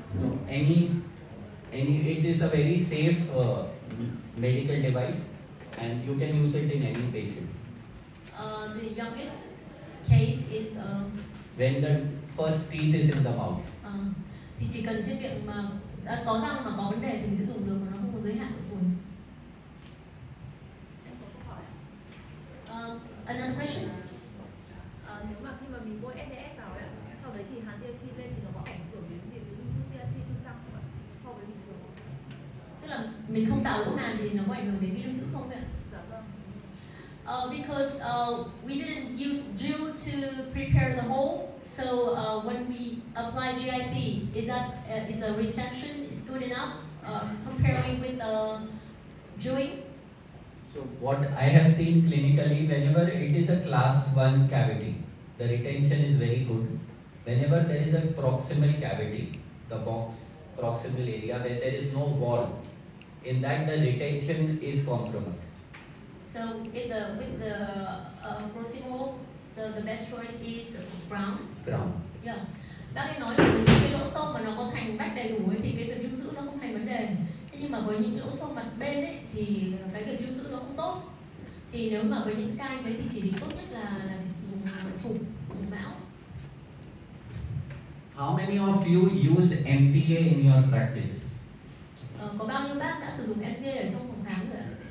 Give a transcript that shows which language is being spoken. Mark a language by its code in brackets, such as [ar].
[en] No, any it is a very safe medical device and you can use it in any patient. The youngest case is When the first teeth is in the mouth. [vi] thì chỉ cần thiết miệng mà đã có răng mà có vấn đề thì mình sẽ dùng được, mà nó không có giới hạn độ tuổi. Em có câu hỏi ạ. [en] Another question? [vi] Nếu mà khi mà mình bôi SDF vào ấy, sau đấy thì hàn GIC lên thì nó có ảnh hưởng đến việc lưu trữ GIC trên răng không ạ? So với bình thường không? Tức là mình không tạo lỗ hàn thì nó có ảnh hưởng đến cái lưu trữ không ạ? Dạ vâng. [en] Because we didn't use drill to prepare the hole, so when we apply GIC, is the resection is good enough comparing with drilling? So what I have seen clinically, whenever it is a class 1 cavity, the retention is very good. Whenever there is a proximal cavity, the box proximal area where there is no wall, in that the retention is compromised. So with the proximal, so the best choice is brown. Ground. Yeah. [vi] Bác ấy nói là những cái lỗ sâu mà nó có thành vách đầy đủ ấy thì cái việc lưu giữ nó không thành vấn đề. Thế nhưng mà với những lỗ sâu mặt bên ấy thì cái việc lưu giữ nó không tốt. Thì nếu mà với những ca đấy thì chỉ định tốt nhất là dùng chụp mão. [en] How many of you use MPA in your practice? [vi] Có bao nhiêu bác đã sử dụng MPA ở trong phòng khám rồi ạ?